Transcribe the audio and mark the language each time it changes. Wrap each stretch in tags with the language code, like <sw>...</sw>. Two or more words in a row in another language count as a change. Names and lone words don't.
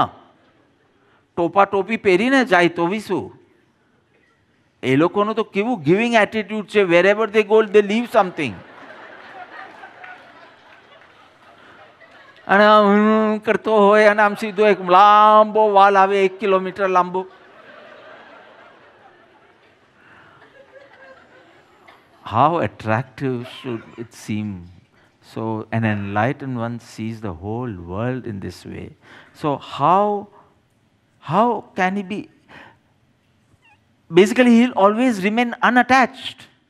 <gu>ટોપા ટોપી પહેરીને જાય તો બી શું? એ લોકોનું તો કેવું</gu> <en>giving attitude</en> <gu>છે.</gu> <en>Wherever they go they leave something.</en> <gu>અને કરતો હોય અને આમ સીધો એક લાંબો વાલ આવે, 1 કિલોમીટર લાંબો.</gu> <en>How attractive should it seem? So an enlightened one sees the whole world in this way. So how can he be? Basically, he'll always remain unattached.</en>